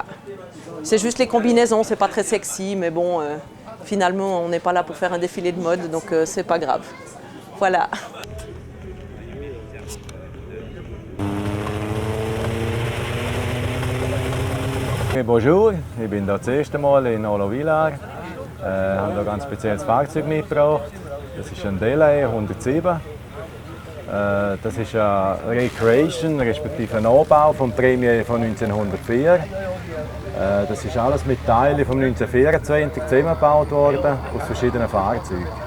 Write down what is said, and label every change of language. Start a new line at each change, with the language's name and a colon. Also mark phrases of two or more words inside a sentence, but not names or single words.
French: C'est juste les combinaisons, c'est pas très sexy, mais bon, finalement on n'est pas là pour faire un défilé de mode, donc c'est pas grave. Voilà. Bonjour,
German: ich bin hier das erste Mal in Hollon-Villars. Ich habe hier ein ganz spezielles Fahrzeug mitgebracht. Das ist ein Delay 107. Das ist eine Recreation, respektive ein Anbau vom Premier von 1904. Das ist alles mit Teilen von 1924 zusammengebaut worden, aus verschiedenen Fahrzeugen.